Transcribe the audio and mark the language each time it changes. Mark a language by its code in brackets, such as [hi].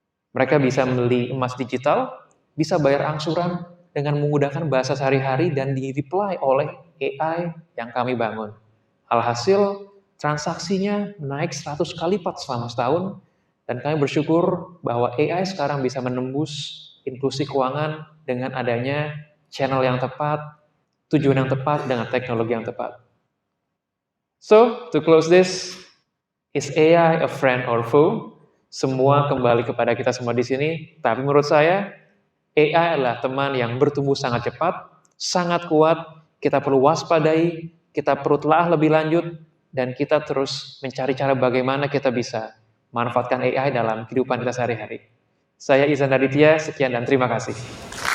[id] Mereka bisa beli emas digital, bisa bayar angsuran dengan menggunakan bahasa sehari-hari dan di-reply oleh AI yang kami bangun. Alhasil, transaksinya naik 100 kali lipat selama setahun, dan kami bersyukur bahwa AI sekarang bisa menembus inklusi keuangan dengan adanya channel yang tepat, tujuan yang tepat, dengan teknologi yang tepat. [en] So, to close this, is AI a friend or foe? [id] Semua kembali kepada kita semua di sini, tapi menurut saya, AI adalah teman yang bertumbuh sangat cepat, sangat kuat, kita perlu waspadai, kita perlu telah lebih lanjut, dan kita terus mencari cara bagaimana kita bisa manfaatkan AI dalam kehidupan kita sehari-hari. Saya Izan Aditya, sekian dan terima kasih.